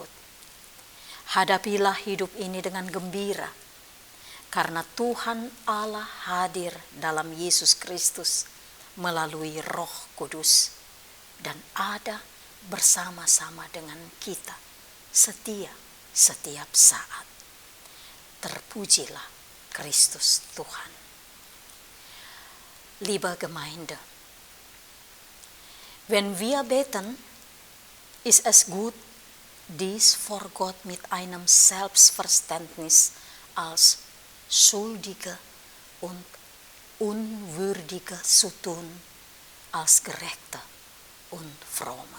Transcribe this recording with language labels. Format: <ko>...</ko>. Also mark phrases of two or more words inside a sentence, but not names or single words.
<id>Hadapilah hidup ini dengan gembira, karena Tuhan Allah hadir dalam Yesus Kristus melalui Roh Kudus dan ada bersama-sama dengan kita setia setiap saat. Terpujilah Kristus Tuhan.</id> <de>Liebe Gemeinde, wenn wir beten, ist es gut, dies vor Gott mit einem Selbstverständnis als Schuldige und Unwürdige zu tun, als Gerechte und Fromme.</de>